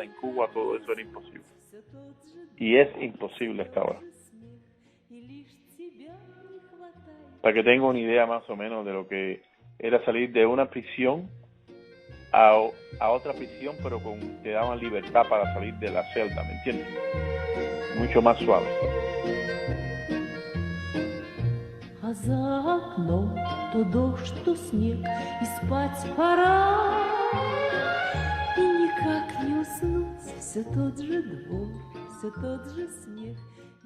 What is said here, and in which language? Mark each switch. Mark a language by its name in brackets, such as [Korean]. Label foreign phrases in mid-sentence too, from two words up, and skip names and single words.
[Spanish] En Cuba todo eso era imposible. Y es imposible hasta ahora. Para que tenga una idea más o menos de lo que era salir de una prisión a otra prisión, pero te daban libertad para salir de la celda, ¿me entiendes? Mucho más suave. [Russian] А за окном то дождь, то снег, и спать пора. И никак не уснуть, все тот же двор, все тот же смех.